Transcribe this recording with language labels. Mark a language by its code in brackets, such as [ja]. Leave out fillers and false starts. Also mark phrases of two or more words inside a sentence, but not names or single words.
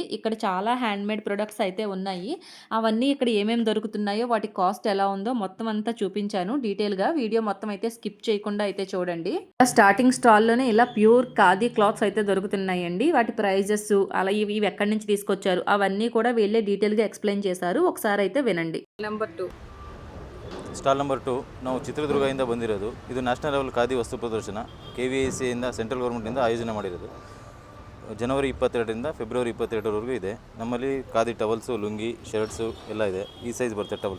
[te] ఇక్కడ చాలా [en] handmade products [te] అయితే ఉన్నాయి. అవన్నీ ఇక్కడ ఏమేమి దొరుకుతున్నాయో, వాటి కాస్ట్ ఎలా ఉందో మొత్తం అంతా చూపించాను డీటెయిల్‌గా. వీడియో మొత్తం అయితే స్కిప్ చేయకుండా అయితే చూడండి. స్టార్టింగ్ స్టాల్‌లోనే ఇలా [en] pure khadi cloths [te] అయితే దొరుకుతున్నాయండి. వాటి ప్రైజెస్ అలా ఇవి ఎక్కడి నుంచి తీసుకొచ్చారు అవన్నీ కూడా వీళ్ళే డీటెయిల్‌గా ఎక్స్‌ప్లెయిన్ చేశారు. ఒకసారి అయితే వినండి. [kn] ನಂಬರ್ 2 [en] stall number [kn] 2 ನಾವು ಚಿತ್ರದುರ್ಗದಿಂದ ಬಂದಿರೋದು. ಇದು [en] national level [kn] ಖಾದಿ ವಸ್ತು ಪ್ರದರ್ಶನ KVICಯಿಂದ [en] central governmentಇಂದ [kn] ಆಯೋಜನೆ ಮಾಡಿರೋದು. ಜನವರಿ 22ರಿಂದ ಫೆಬ್ರವರಿ 22ರವರೆಗೂ ಇದೆ. ನಮ್ಮಲ್ಲಿ ಖಾದಿ ಟವಲ್ಸು, ಲುಂಗಿ, ಶರ್ಟ್ಸು ಎಲ್ಲ ಇದೆ. ಈ ಸೈಜ್ ಬರುತ್ತೆ ಟವಲ್ಸು.